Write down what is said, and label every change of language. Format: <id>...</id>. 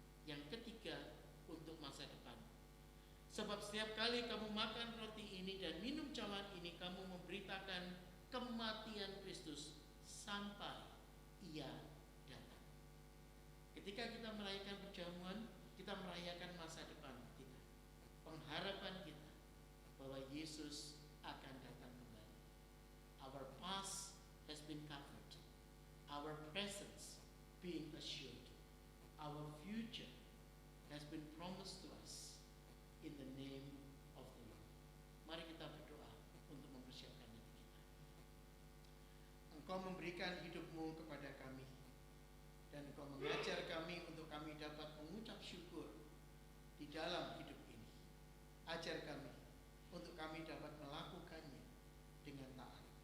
<id>Yang ketiga, untuk masa depan. Sebab setiap kali kamu makan roti ini dan minum cawan ini, kamu memberitakan kematian Kristus sampai Ia datang. Ketika kita merayakan perjamuan, kita merayakan masa depan kita, pengharapan kita bahwa Yesus akan datang kembali.</id> <en>Our past has been covered, our presence being assured, our future has been promised to us in the name of the Lord.</en> <id>Mari kita berdoa untuk mempersiapkan diri kita. Engkau memberikan hidupmu kepada kami, dan Engkau mengajar kami untuk kami dapat mengucap syukur di dalam hidup ini. Ajar kami untuk kami dapat melakukannya dengan taat.</id>